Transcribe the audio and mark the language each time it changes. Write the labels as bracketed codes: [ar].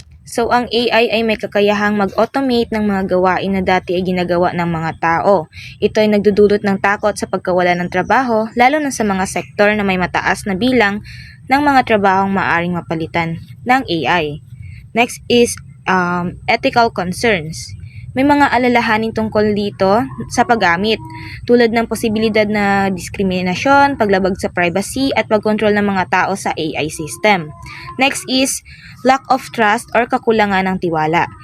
[tl] So ang AI ay may kakayahang mag-automate ng mga gawain na dati ay ginagawa ng mga tao. Ito ay nagdudulot ng takot sa pagkawala ng trabaho, lalo na sa mga sektor na may mataas na bilang ng mga trabahong maaring mapalitan ng AI. [en] Next is ethical concerns. [tl] May mga alalahanin tungkol dito sa paggamit, tulad ng posibilidad na diskriminasyon, paglabag sa privacy, at pagkontrol ng mga tao sa AI system. [en] Next is lack of trust or [tl] kakulangan ng tiwala.